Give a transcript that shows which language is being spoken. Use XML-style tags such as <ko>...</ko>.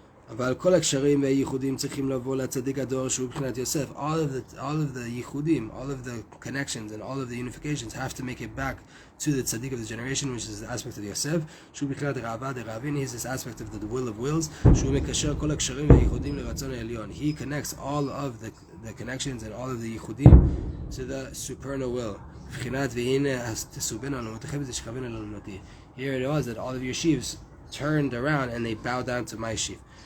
<he>אבל כל הקשרים והייחודים צריכים לבוא לצדיק הדור שהוא בחינת יוסף.</he> <en>All of the ייחודים, all of the connections and all of the unifications have to make it back to the tzaddik of the generation, which is the aspect of Yosef.</en> <he>שהוא בחינת ראווה דראבין,</he> <en>he's this aspect of the will of wills.</en> <he>שהוא מקשר כל הקשרים והייחודים לרצון העליון.</he> <en>He connects all of the connections and all of the ייחודים to the supernal will.</en> <he>בחינת והנה תסובנה אלומותיכם ותשכבנה אל אלומתי.</he> <en>Here it was that all of your sheaves turned around and they bowed down to my sheaf.</en>